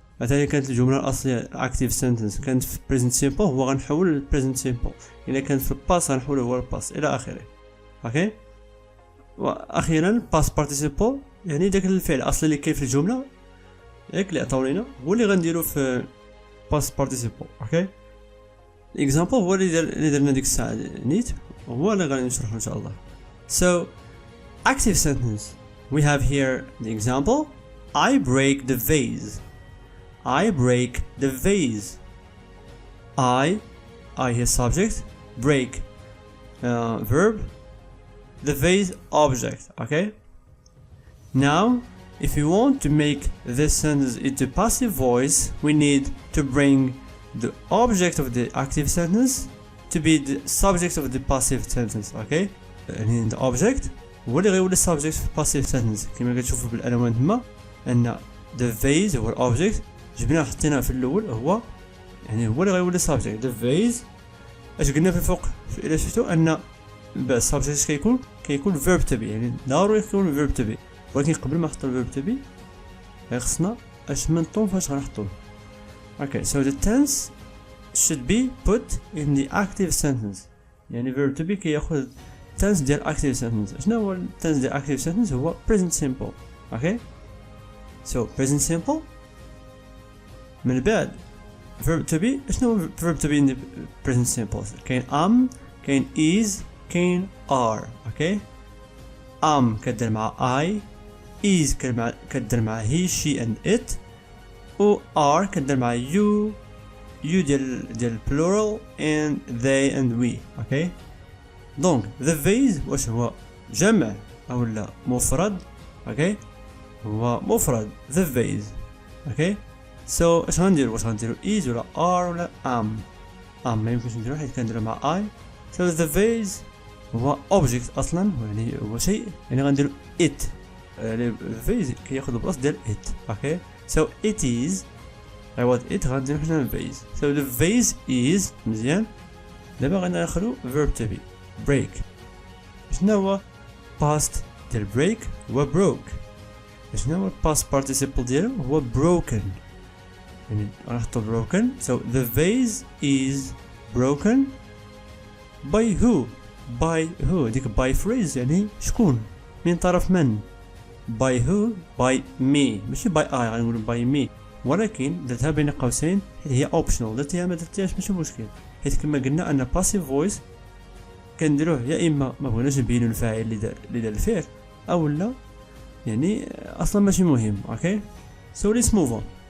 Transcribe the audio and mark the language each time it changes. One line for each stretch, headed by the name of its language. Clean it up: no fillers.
Arabic: مثلا كانت الجمله الاصليه active sentence كانت في present simple هو غنحول ل present simple، الا كانت في الباس غنحولو هو الباس الى اخره، اوكي. واخيرا past participle يعني داك الفعل الاصلي اللي كاين في الجمله ياك اللي عطاو لينا هو اللي غنديرو في past participle، اوكي. الاكزامبل هو اللي درنا ديك الساعه نيت هو اللي غادي نشرحو ان شاء الله.
English: so active sentence we have here the example I break the vase. I break the vase. I here subject, break verb, the vase object, okay. Now if we want to make this sentence into passive voice we need to bring the object of the active sentence to be the subject of the passive sentence, okay.
Arabic: يعني the object هو اللي غيولي subject في passive sentence كما كتشوفوا بالالوان تما ان the vase هو الاوبجيكت جبناه حطيناه في الاول هو يعني هو اللي غيولي subject. the vase اش قلنا في الفوق الا شفتوا ان السبجكت كيكون verb to be، يعني ضروري يكون verb to be، ولكن قبل ما نحطو verb to be خصنا اش منطون فاش غنحطوه.
English: Okay, so the tense should be put in the active sentence.
Arabic: يعني verb to be كياخذ tense ديال active sentence. شنو هو tense ديال active sentence؟ هو present simple.
English: Okay, so present simple
Arabic: من بعد
English: verb to be.
Arabic: شنو هو verb to be in the present simple؟ كاين am، كاين is، كاين are. Okay, am كدير مع I، is كدير مع he she and it، و are كدير مع you ديال plural and they and we.
English: okay.
Arabic: دونك the vase واش هو جمع او لا مفرد؟ okay. هو مفرد the vase.
English: okay.
Arabic: so اش غنديرو؟ واش غنديرو is ولا are ولا am ما يمكنش نديرو حيت كنديرو مع I. so the vase هو object اصلا، يعني هو شيء، يعني غنديرو it، يعني the vase كياخذ البلاصه ديال it.
English: okay. so it is it
Arabic: غنديرو حنا
English: vase.
Arabic: so the vase is مزيان. دابا غناخدو verb to be break. شنو هو past ديال break؟ هو broke. شنو هو past participle ديالو؟ هو broken، يعني غنحطو broken.
English: so the vase is broken by who؟
Arabic: ديك
English: by phrase
Arabic: يعني شكون، من طرف من. by who؟ by me، ماشي by I، غنقولو by me، ولكن درتها بين قوسين حيت هي اوبشنال. درتيها ما درتيهاش ماشي مشكل، حيت كما قلنا ان باسيف فويس كنديروه يا اما ما بغيناش نبينو الفاعل اللي دار الفعل، او لا يعني اصلا ماشي مهم. اوكي.
English: So let's move on.